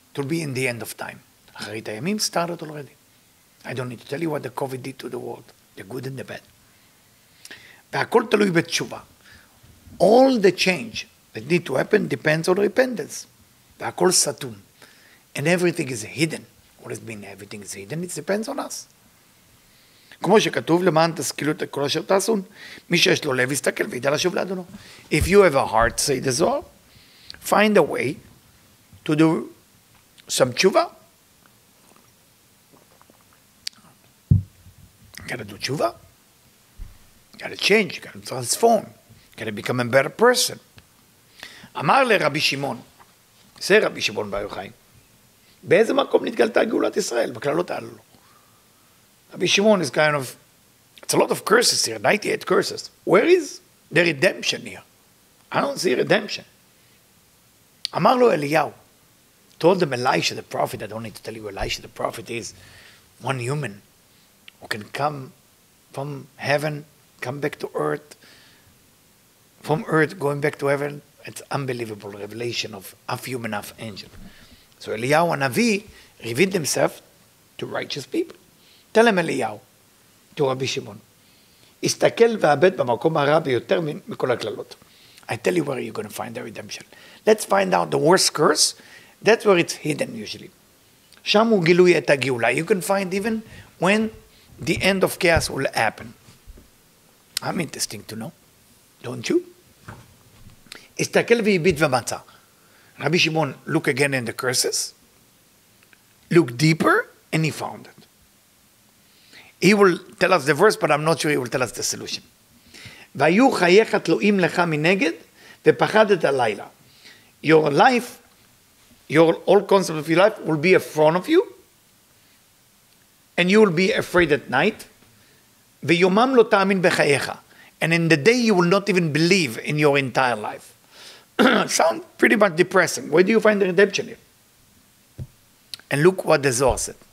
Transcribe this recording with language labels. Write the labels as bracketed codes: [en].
[en] It will be in the end of time. Acharit hayamim started already. I don't need to tell you what the COVID did to the world, the good and the bad. [he] והכל תלוי בתשובה. [en] All the change that need to happen depends on repentance. [he] והכל סתום. [en] And everything is hidden. What does it mean everything is hidden? It depends on us. [he] כמו שכתוב, למען תשכילו את כל אשר תעשון, מי שיש לו לב יסתכל וידע לשוב לאדונו. [en] If you have a heart, say the Zohar, find a way to do some tshuva. Gotta do tshuva. Gotta change, gotta transform, gotta become a better person. [he] אמר לרבי שמעון, זה רבי שמעון בר יוחאי, באיזה מקום נתגלתה גאולת ישראל? בכללות הללו. [en] Rabbi Shimon is kind of, it's a lot of curses here, 98 curses. Where is the redemption here? I don't see redemption. [he] אמר לו אליהו, [en] told them Elisha the prophet, I don't need to tell you who Elisha the prophet is, one human who can come from heaven, come back to earth, from earth going back to heaven. It's unbelievable revelation of half human, half angel. So Eliyahu Hanavi revealed himself to righteous people. Tell him Eliyahu, to Rabbi Shimon, [he] הסתכל ועבד במקום הרע ביותר מכל הקללות. [en] I tell you where you're going to find the redemption. Let's find out the worst curse. That's where it's hidden usually. [he] שם הוא גילוי את הגאולה. [en] You can find even when the end of chaos will happen. I'm interesting to know, don't you? [he] הסתכל והביט ומצא. [en] Rabbi Shimon, look again in the curses, look deeper, and he found it. He will tell us the verse, but I'm not sure he will tell us the solution. [he] והיו חייך תלויים לך מנגד, ופחדת הלילה. [en] Your life, your whole concept of your life will be in front of you, and you will be afraid at night. [he] ויומם לא תאמין בחייך. [en] And in the day you will not even believe in your entire life. Sound pretty much depressing. Where do you find the redemption here? And look what the Zohar said.